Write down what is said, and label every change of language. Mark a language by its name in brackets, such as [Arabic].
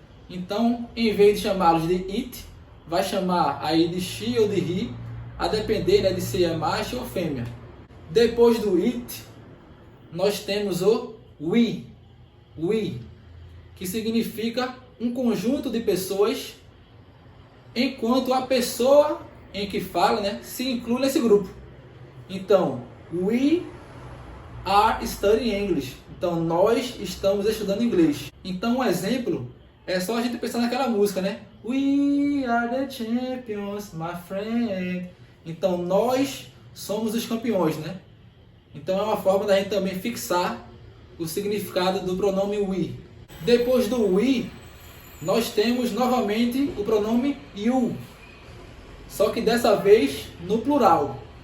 [Portuguese] Então, em vez de chamá-los de it, vai chamar aí de she ou de he, a depender, né, de se é macho ou fêmea. Depois do it, nós temos o we, que significa um conjunto de pessoas, enquanto a pessoa em que fala, né, se inclui nesse grupo. Então, [English] we are studying English. [Portuguese] Então, nós estamos estudando inglês. Então, um exemplo é só a gente pensar naquela música, né? [English] We are the champions, my friend. [Portuguese] Então, nós somos os campeões, né? Então, é uma forma da gente também fixar o significado do pronome we. Depois do we, nós temos novamente o pronome you, só que dessa vez no plural.